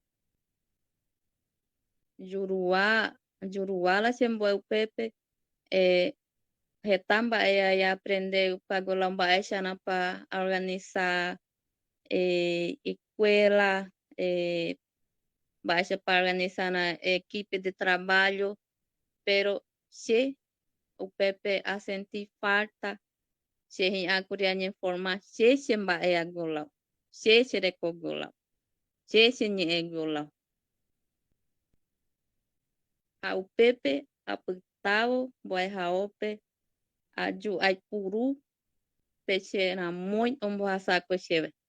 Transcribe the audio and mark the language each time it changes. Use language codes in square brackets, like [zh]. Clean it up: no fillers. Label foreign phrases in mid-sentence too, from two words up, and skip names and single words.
[gn] Juruála chembo'e upépe heta mba'e aia aprender upápe olao mba'éicharapa organizar [pt] escuela, mba'éichapa organizar equipe de trabalho, [gn] pero che upépe a [pt] sentir falta [gn] che hi'ãkuri añeformar che mba'eagui olao, che cherekógui olao, che cheñe'ẽgui olao. Ha upépe apytávo mbo'ehaópe aipuru pe che ramói ombohasakue chéve.